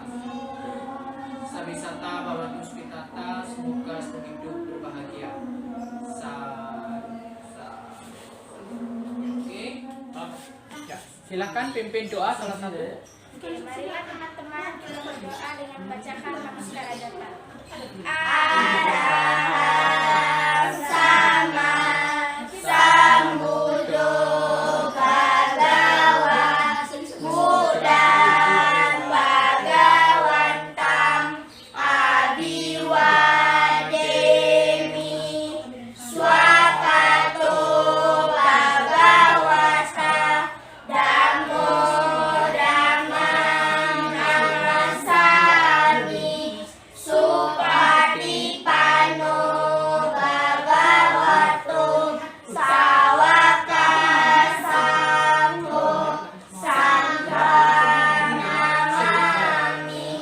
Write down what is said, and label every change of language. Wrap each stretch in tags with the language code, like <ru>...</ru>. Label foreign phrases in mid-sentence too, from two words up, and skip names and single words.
<pi>Sabisata bawantu spitata,</pi> <id>semoga hidup berbahagia. Oke. Ya, silakan pimpin doa salah satu. Oke, marilah teman-teman kita berdoa dengan membacakan</id> <pi>namaskar kata. Arahang sama Sambuddho Bhagava Buddhang Bhagavantam Abhiwademi Swakato Bhagavata Dhammo Dhammang Namasami Supatipano Bhagavato Sawaka Sangho Sanghang Namami.</pi>